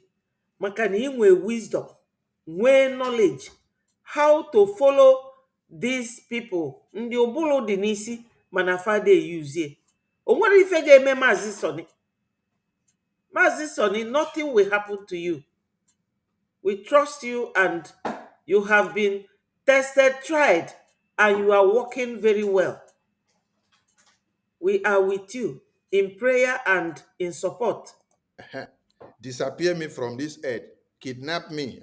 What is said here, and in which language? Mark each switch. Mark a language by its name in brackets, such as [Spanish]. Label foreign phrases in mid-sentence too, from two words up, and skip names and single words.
[Igbo] Maka na ị nwee [English] wisdom, nwee knowledge, how to follow these people. [Igbo] Ndị ụbụrụ dị n'isi, mana fade yuzie. O nwere ife ga-eme Maazị Sonny. [English] Maazị Sonny, nothing will happen to you. We trust you and you have been tested, tried, and you are working very well. We are with you in prayer and in support. Disappear me from this earth, kidnap me.